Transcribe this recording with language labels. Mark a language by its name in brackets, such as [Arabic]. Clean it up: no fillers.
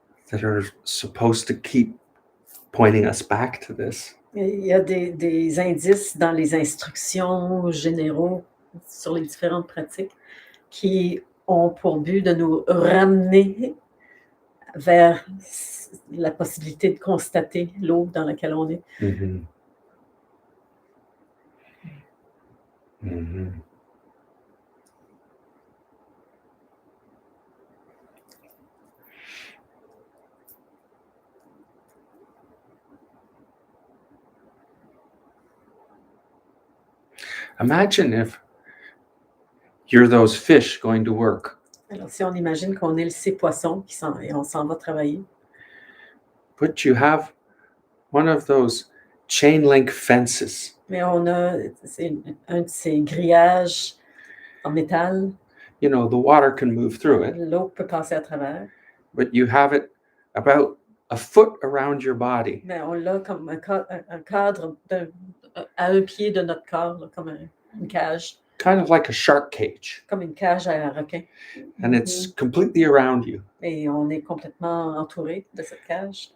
[English] that are supposed to keep pointing us back to this. [French] Il y a des indices dans les instructions généraux sur les différentes pratiques qui ont pour but de nous ramener vers la possibilité de constater l'eau dans laquelle on est. Mm-hmm. Mm-hmm. [English] Imagine if you're those fish going to work, [French] Alors, si on imagine qu'on est ces poissons et on s'en va travailler, [English] but you have one of those chain link fences. [French] mais on a un de ces grillages en métal, [English] You know, the water can move through it, [French] l'eau peut passer à travers, [English] but you have it about a foot around your body. [French] mais on l'a comme un cadre à un pied de notre corps, là, comme une cage, [English] Kind of like a shark cage, [French] comme une cage à un requin. [English] and it's completely around you. [French] Et on est complètement entouré de cette cage.